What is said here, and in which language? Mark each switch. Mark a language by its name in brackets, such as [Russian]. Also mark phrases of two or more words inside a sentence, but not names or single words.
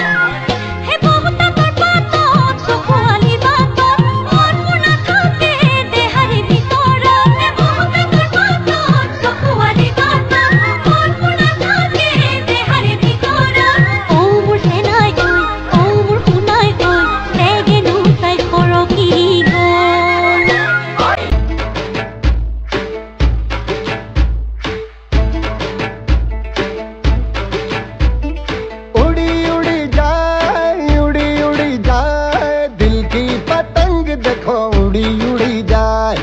[Assamese] হে বহুতাকৰ পাতত চকুৱালি বাটত, মন মোৰ নাথাকে দেহাৰে ভিতৰত। হে বহুতাকৰ পাতত চকুৱালি বাটত, মন মোৰ নাথাকে দেহাৰে ভিতৰত। অ মোৰ চেনাই ঐ, অ মোৰ শুনাই ঐ, চেগেনো তাই সৰকি গ'ল। [Hindi] उड़ी उड़ी जाए दिल की पतंग देखो उड़ी उड़ी जाए।